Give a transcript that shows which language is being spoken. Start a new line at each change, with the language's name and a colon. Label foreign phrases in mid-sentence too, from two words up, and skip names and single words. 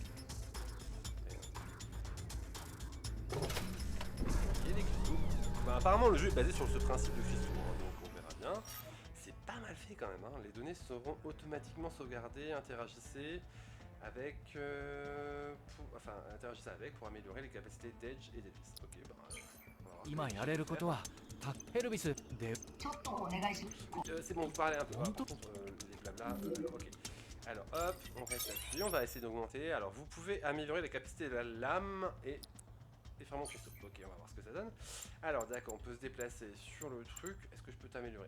French: Il y a des cristaux. Bah, apparemment, le jeu est basé sur ce principe de cristaux, hein, donc on verra bien. C'est pas mal fait quand même. Hein. Les données seront automatiquement sauvegardées. Interagissez avec... interagissez avec pour améliorer les capacités d'Edge et d'Elvis. Ok, bah...
Japanese: 今やれることはヘルビスでちょっとお願いします。
French: c'est bon, vous parlez un peu. Par contre, les blabla, ok. Alors hop, on reste appuyé, on va essayer d'augmenter. Alors vous pouvez améliorer la capacité de la lame et fragments cristaux. Ok, on va voir ce que ça donne. Alors d'accord, on peut se déplacer sur le truc. Est-ce que je peux t'améliorer?